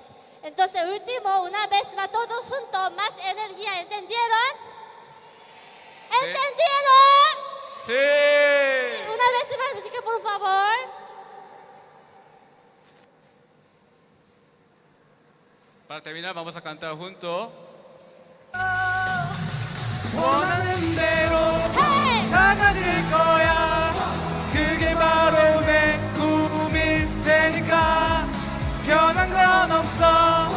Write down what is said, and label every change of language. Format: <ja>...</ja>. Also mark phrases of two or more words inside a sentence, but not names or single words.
<es>Entonces, último, una vez más, todos juntos, más energía, ¿entendieron? ¿Entendieron? Sí. Una vez más, música, por favor. Para terminar, vamos a cantar juntos.</es> <ko>원하는 대로 Hey! 작아질 거야 그게 바로 내 꿈일 테니까 변한 건 없어</ko>